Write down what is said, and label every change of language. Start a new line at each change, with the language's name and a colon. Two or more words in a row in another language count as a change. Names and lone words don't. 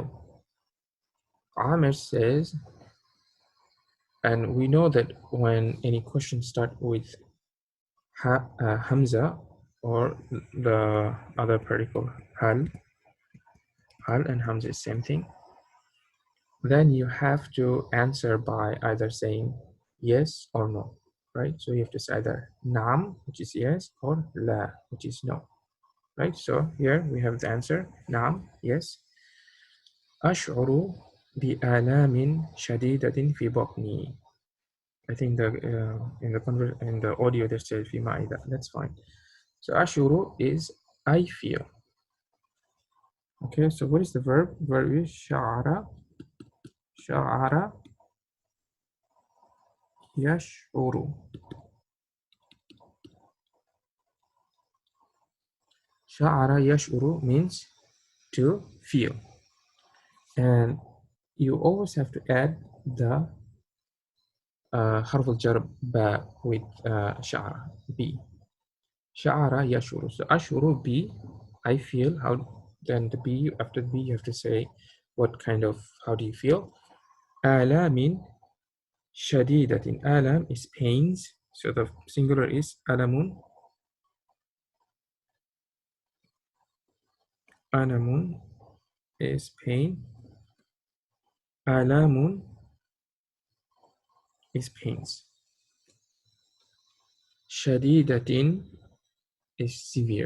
English: Amir says, and we know that when any questions start with Hamza or the other particle hal and Hamza is same thing, then you have to answer by either saying yes or no, right? So you have to say either naam, which is yes, or la, which is no, right? So here we have the answer, naam, yes.
Arabic: أشعر بآلام شديدة في بطني.
English: I think in the audio they said
Arabic: في معدة.
English: That's fine. So ash'uru is I feel. Okay, so what is the verb? Verb is sha'ara.
Arabic: شعر يشعر. شعر يشعر
English: means to feel. And you always have to add the
Arabic: حرف الجر
English: ba with sha'ara, b.
Arabic: شعر يشعر.
English: So
Arabic: أشعر ب,
English: I feel. How then the b, after the b you have to say what kind of, how do you feel?
Arabic: آلام شديدة.
English: Alam is pains. So the singular is alamun. Alamun is pain. Alamun is pains. Shadidatin is severe.